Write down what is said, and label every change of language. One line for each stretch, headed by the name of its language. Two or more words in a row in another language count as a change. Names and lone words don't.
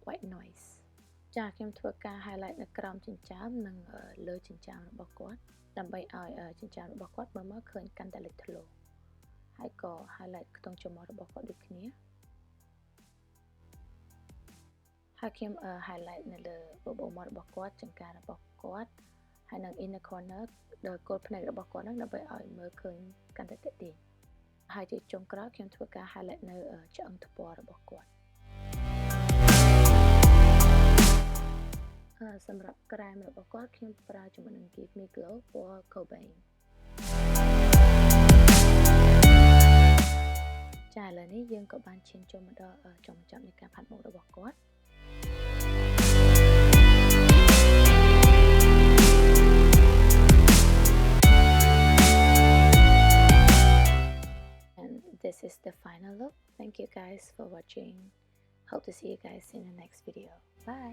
English: White Noise
Khmer: ចាខ្ញុំធ្វើការ highlight នៅក្រោមចិញ្ចើមនិងលើចិញ្ចើមរបស់គាត់ដើម្បីឲ្យចិញ្ចើមរបស់គាត់មើលមកឃើញកាន់តែលេចធ្លោហើយក៏ highlight ខ្ទង់ច្រមុះរបស់គាត់ដូចគ្នា ហើយខ្ញុំ highlight នៅលើបបូរមាត់របស់គាត់ចង្ការបស់គាត់ហើយនឹង
English: inner corner
Khmer: ដល់គល់ភ្នែករបស់គាត់ហ្នឹងដើម្បីឲ្យមើលឃើញកាន់តែទាក់ទាញហើយជាចុងក្រោយខ្ញុំធ្វើការ highlight នៅឆ្អឹងថ្ពាល់របស់គាត់ សម្រាប់ក្រែមរបស់គាត់ខ្ញុំប្រើជាមួយនឹង Give Me Glow ពណ៌ Cobain ចាឥឡូវនេះយើងក៏បានឈានចូលមកដល់ចុងបញ្ចប់នៃការផាត់មុខរបស់គាត់
English: This is the final look. Thank you guys for watching. Hope to see you guys in the next video.